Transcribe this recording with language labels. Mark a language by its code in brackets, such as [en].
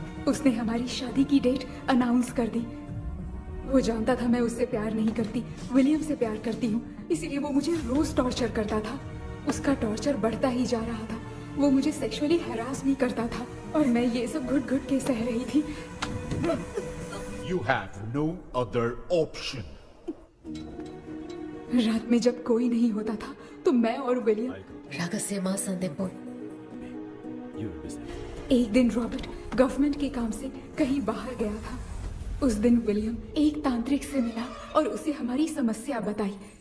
[hi] उसने हमारी शादी की डेट अनाउंस कर दी। वो जानता था मैं उससे प्यार नहीं करती, विलियम से प्यार करती हूँ, इसीलिए वो मुझे रोज टॉर्चर करता था। उसका टॉर्चर बढ़ता ही जा रहा था। वो मुझे सेक्सुअली हैरास भी करता था और मैं ये सब घुट घुट के सह रही थी। [en] You have no other option. [hi] रात में जब कोई नहीं होता था तो मैं और विलियम रहस्यमा संदेश। एक दिन रॉबर्ट गवर्नमेंट के काम से कहीं बाहर गया था। उस दिन विलियम एक तांत्रिक से मिला और उसे हमारी समस्या बताई।